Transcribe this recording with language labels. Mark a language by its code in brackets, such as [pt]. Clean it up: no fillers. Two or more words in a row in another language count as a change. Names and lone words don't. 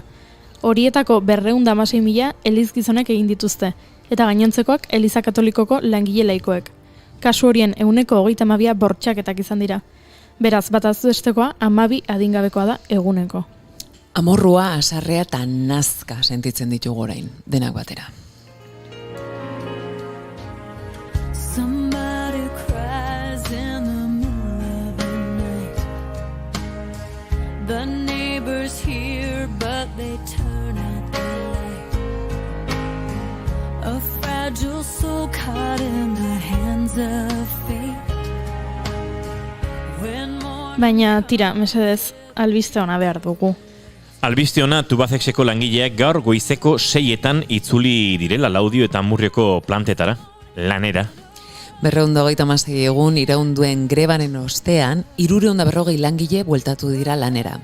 [eu] Horietako 216.000 eliz gizonek egin dituzte, eta gainontzekoak Eliza Katolikoko langile laikoek. Kasu horien 132 bortxaketak izan dira. Beraz, bataz bestekoa 12 adingabekoa da eguneko. Amorrua, asarrea eta nazka sentitzen ditugu orain, denak batera. [en] Somebody cries in the middle of the night. The neighbors hear but they turn out the light. A fragile soul caught in the hands of fate. [eu] Baina, tira, mesedez, albiste ona behar dugu. Albiste ona Tubacexeko langileak gaur goizeko 6etan itzuli direla Laudio eta Amurrioko plantetara, lanera. 226 egun iraunduen grebaren ostean, 340 langile bueltatu dira lanera.